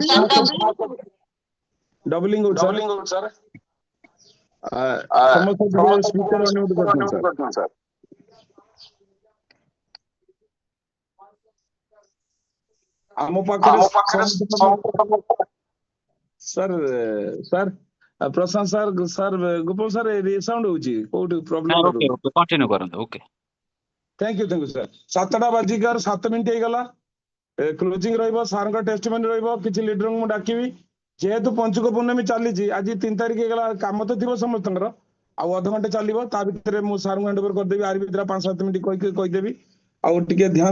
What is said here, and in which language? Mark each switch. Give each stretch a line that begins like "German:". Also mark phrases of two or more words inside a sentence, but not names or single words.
Odia: ଡବଲିଂ ଆଉଟ୍ ସାର୍ ସମସ୍ତ ସ୍ପିକର ଅନୁମତି କରୁଛନ୍ତି ସାର୍ ଆମ ପାଖରେ ସାର୍ ପ୍ରଶାନ୍ତ ସାର୍ ଗୋପାଳ ସାର୍ ସାଉଣ୍ଡ ହଉଛି କୋଉଠି ପ୍ରୋବ୍ଲେମ कंटिन्यू करନ୍ତୁ ओके
English: thank you
Odia: ସାର୍ 7ଟା ବାଜିକାର 7 ମିନିଟ୍ ହେଇଗଲା କ୍ଲୋଜିଂ ରହିବ ସାର୍ଙ୍କ ଟେଷ୍ଟିମନି ରହିବ କିଛି ଲିଡରଙ୍କୁ ମୁଁ ଡାକିବି ଯେହେତୁ ପଞ୍ଚୁକ ପୂର୍ଣ୍ଣମୀ ଚାଲିଛି ଆଜି 3 ତାରିଖ ହେଇଗଲା କାମ ତ ଥିବ ସମସ୍ତଙ୍କର ଆଉ ଅଧଘଣ୍ଟେ ଚାଲିବ ତା ଭିତରେ ମୁଁ ସାର୍ଙ୍କୁ
English: hand over
Odia: କରିଦେବି ଆରି ଭିତରେ 5-7 ମିନିଟ୍ କହିଦେବି ଆଉ ଟିକେ ଧ୍ୟାନ